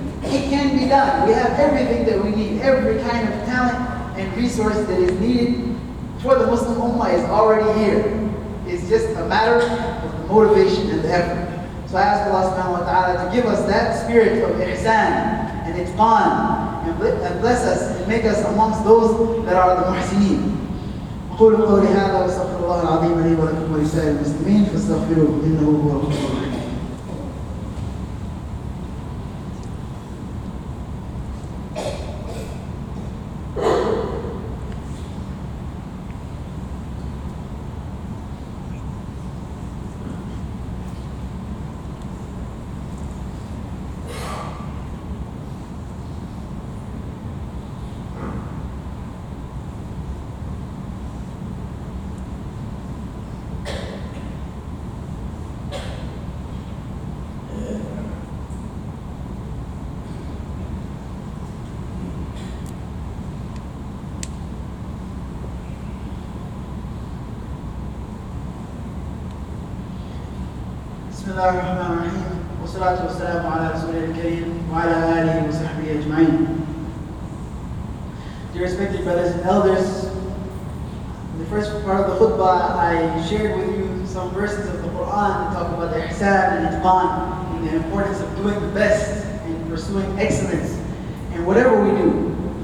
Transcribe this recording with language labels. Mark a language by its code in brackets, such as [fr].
[en] It can be done. We have everything that we need. Every kind of talent and resource that is needed for the Muslim Ummah is already here. It's just a matter of the motivation and the effort. So I ask Allah subhanahu wa ta'ala to give us that spirit of ihsan and itqan and bless us and make us amongst those that are the muhsineen. [ar] أقول قولي هذا وأستغفر الله العظيم لي ولكم ولسائر المسلمين فاستغفروه إنه هو الغفور الرحيم. بسم الله الرحمن الرحيم والصلاة والسلام على رسوله الكريم وعلى آله وصحبه أجمعين. [en] Dear respected brothers and elders, in the first part of the khutbah I shared with you some verses of the Quran that talk about the ihsan and itqan and the importance of doing the best and pursuing excellence in whatever we do.